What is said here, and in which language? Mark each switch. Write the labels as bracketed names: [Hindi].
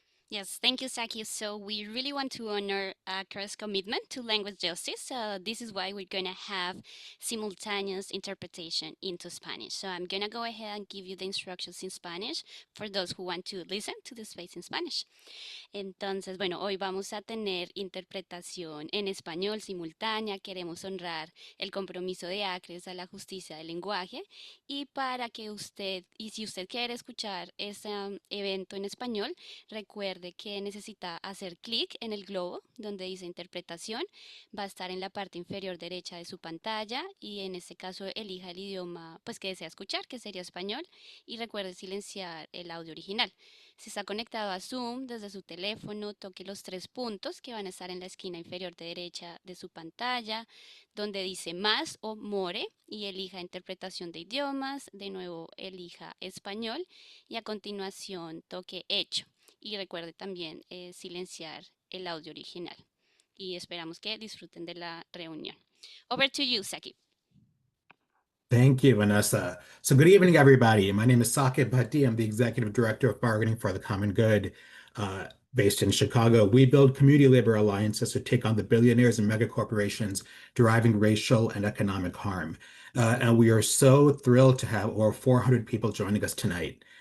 [English] Yes, thank you, Saki. So we really want to honor Kara's commitment to language justice. This is why we're going to have simultaneous interpretation into Spanish. So I'm going to go ahead and give you the instructions in Spanish for those who want to listen to the space in Spanish. [Spanish] Entonces, bueno, hoy vamos a tener interpretación en español simultánea. Queremos honrar el compromiso de Acres a la justicia del lenguaje y para que usted, y si usted quiere escuchar este evento en español, recuerde que necesita hacer clic en el globo donde dice interpretación. Va a estar en la parte inferior derecha de su pantalla y en este caso elija el idioma pues que desea escuchar, que sería español, y recuerde silenciar el audio original. Si está conectado a Zoom desde su teléfono, toque los tres puntos que van a estar en la esquina inferior derecha de su pantalla, donde dice más o more, y elija interpretación de idiomas. De nuevo, elija español y a continuación toque hecho. Y recuerde también silenciar el audio original. Y esperamos que disfruten de la reunión. [English] Over to you, Saki. Thank you, Vanessa. So, good evening, everybody. My name is Sakib Bhatti. I'm the Executive Director of Bargaining for the Common Good, based in Chicago. We build community labor alliances to take on the billionaires and mega corporations driving racial and economic harm. And we are so thrilled to have over 400 people joining us tonight.